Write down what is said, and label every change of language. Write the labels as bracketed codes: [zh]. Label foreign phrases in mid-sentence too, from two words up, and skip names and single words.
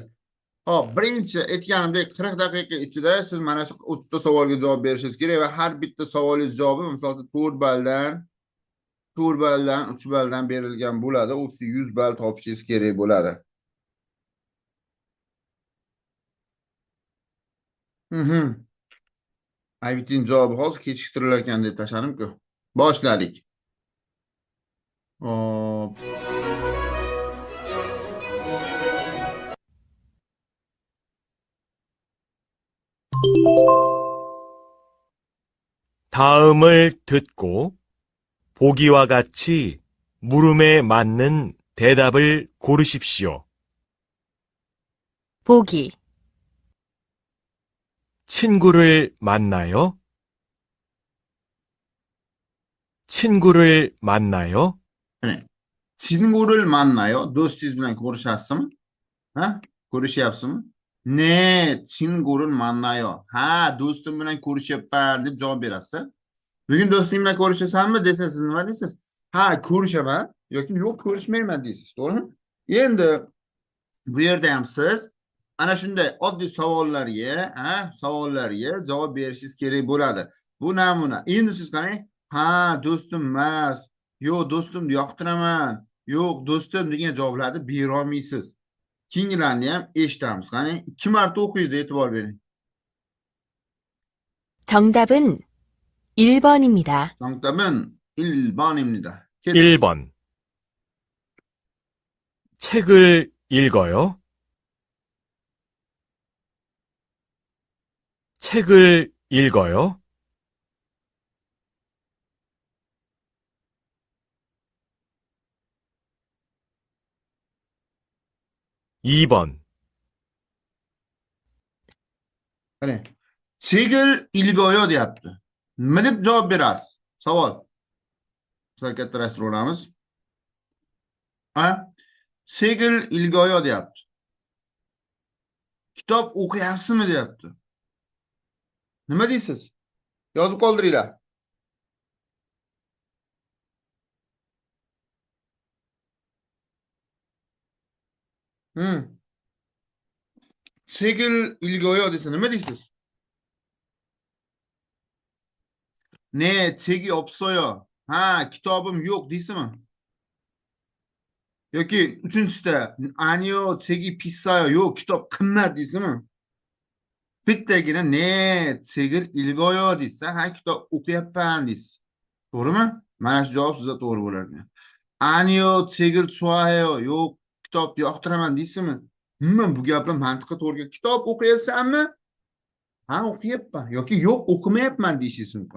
[uz] Hop, birinchi aytganimdek 40 daqiqa ichida siz mana shu 30 ta savolga javob berishingiz kerak va har bitta savolingiz javobi misol uchun 4 balldan 3 balldan berilgan bo'ladi. U siz 100 ball topishingiz kerak bo'ladi. Aybitin javobi hozir kechiktirilar ekan deb tashladim-ku. Boshladik. Hop. [ko] 다음을 듣고 보기와 같이 물음에 맞는 대답을 고르십시오. 보기, 친구를 만나요? 친구를 만나요? 네. 친구를 만나요? [uz] do'stingiz bilan ko'rishasizmi? Ha? Ko'rishyapsizmi? Ne, [ko] 친구를 만나요. [uz] Ha, do'stim bilan ko'rishyapman deb javob berasiz. Bugun do'sting bilan ko'rishasanmi desa siz nima deysiz? Ha, ko'rishaman yoki yo'q ko'rishmayman deysiz, to'g'rimi? Endi bu yerda ham siz ana shunday oddiy savollarga javob berishingiz kerak bo'ladi. Bu namuna. Endi siz qarang, ha, do'stim emas, yo'q, do'stimni yoqtiraman, yo'q, do'stim degan javoblarni bera olmaysiz. Keyingilarni ham eshitamiz. Qarang, 2 marta o'qiydi, e'tibor bering. [ko] 정답은 1번입니다. 정답은 1번입니다. 1번. 책을 읽어요? 책을 읽어요? 2번. [uz] Qarang, [ko] 책을 읽어요 [uz] deyapti. Nima deb javob berasiz? Savol. Sal kattarashtirib olamiz. Ha? [ko] 책을 읽어요 deyapti. [uz] Kitob o'qiyapsizmi deyapti. Nima deysiz? Yozib qoldiringlar. [ko] 책을 읽어요 [uz] desa nima deysiz? Ne, [ko] 책이 없어요. [uz] Ha, kitobim yo'q deysizmi? Yoki uchinchisida [ko] 아니요, 책이 비싸요. [uz] Yo'q, kitob qimmat deysizmi? Bittagina ne, [ko] 책을 읽어요 [uz] desa, ha, kitob o'qiyapman deysiz. To'g'rimi? Mana shu javob sizda to'g'ri bo'lar ekan. [ko] 아니요, 책을 좋아해요. [uz] Yo'q, kitob yoqtiraman deysizmi? Umuman bu gaplar mantiqqa to'g'ri. Kitob o'qiyapsanmi? Ha, o'qiyapman yoki yo'q, o'qimayapman deyishingiz mumkin.